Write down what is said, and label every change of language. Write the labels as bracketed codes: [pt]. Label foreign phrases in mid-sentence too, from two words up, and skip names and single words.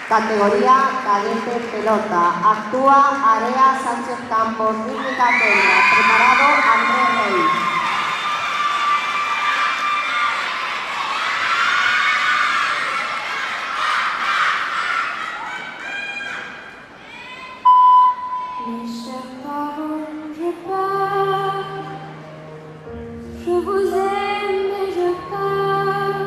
[es] Categoría cadete pelota. Actúa Area Sánchez Campos, rítmica Kendra. Preparado Andrés Rey. [fr] Mes chers parents, je pars. Je vous aime et je pars.